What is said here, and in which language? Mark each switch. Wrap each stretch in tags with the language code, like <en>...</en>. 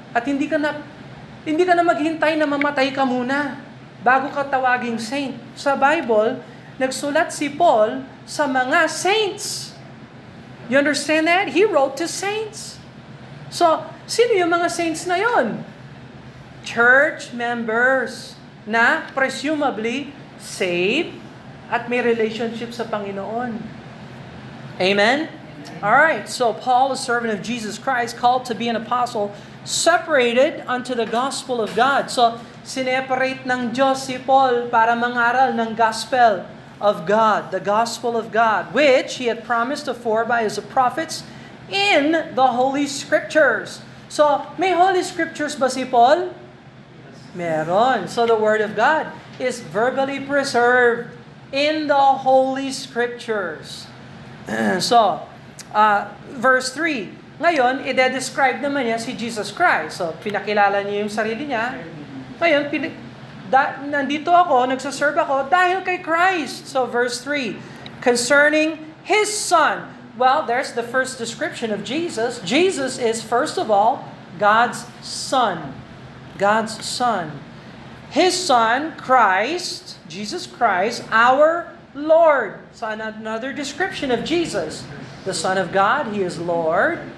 <tl>At hindi ka na maghintay na mamatay ka muna bago ka tawaging saint. Sa Bible, nagsulat si Paul sa mga saints.</tl> <en>You understand that? He wrote to saints.</en> <tl>So, sino yung mga saints na yon? Church members na presumably saved at may relationship sa Panginoon. Amen?</tl> <en>All right, so Paul, a servant of Jesus Christ, called to be an apostle, separated unto the gospel of God. So,</en> <tl>sineparate ng Diyos si Paul para mangaral ng</tl> <en>gospel of God, the gospel of God, which he had promised afore by his prophets in the Holy Scriptures.</en> <tl>So, may Holy Scriptures ba si Paul? Meron.</tl> <en>So, the Word of God is verbally preserved in the Holy Scriptures.</en> <tl>So, verse 3. Ngayon, i-describe naman niya si Jesus Christ. So, pinakilala niya yung sarili niya. Ngayon, nandito ako, nagsaserve ako dahil kay Christ.</tl> <en>So, verse 3. Concerning His Son. Well, there's the first description of Jesus. Jesus is, first of all, God's Son. God's Son. His Son, Christ, Jesus Christ, our Lord. So, another description of Jesus. The Son of God, He is Lord.</en>